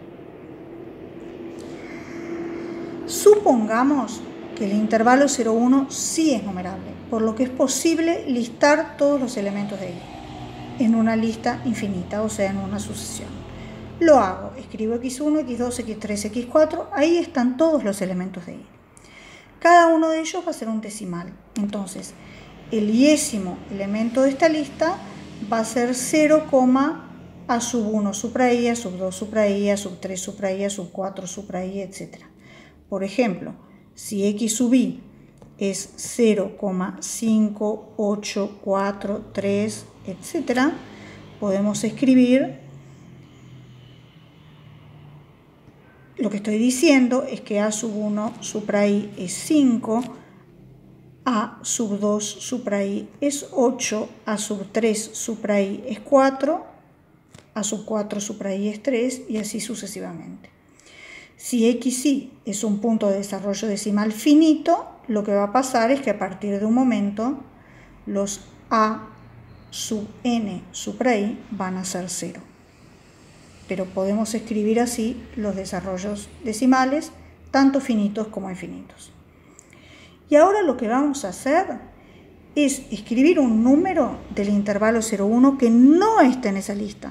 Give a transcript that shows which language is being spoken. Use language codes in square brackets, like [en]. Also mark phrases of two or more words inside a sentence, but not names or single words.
[es] Supongamos que el intervalo 0,1 sí es numerable, por lo que es posible listar todos los elementos de I en una lista infinita, o sea, en una sucesión. Lo hago, escribo x1, x2, x3, x4, ahí están todos los elementos de I. Cada uno de ellos va a ser un decimal, entonces el iésimo elemento de esta lista va a ser 0, A sub 1 supra I, A sub 2 supra I, A sub 3 supra I, A sub 4 supra I, etc. Por ejemplo, si x sub I es 0,5, 8, 4, 3, etc., podemos escribir, lo que estoy diciendo es que A sub 1 supra I es 5, A sub 2 supra I es 8, A sub 3 supra I es 4, A sub 4 supra I es 3 y así sucesivamente. Si xy es un punto de desarrollo decimal finito, lo que va a pasar es que a partir de un momento los A sub n supra I van a ser 0. Pero podemos escribir así los desarrollos decimales, tanto finitos como infinitos. Y ahora lo que vamos a hacer es escribir un número del intervalo 0,1 que no esté en esa lista.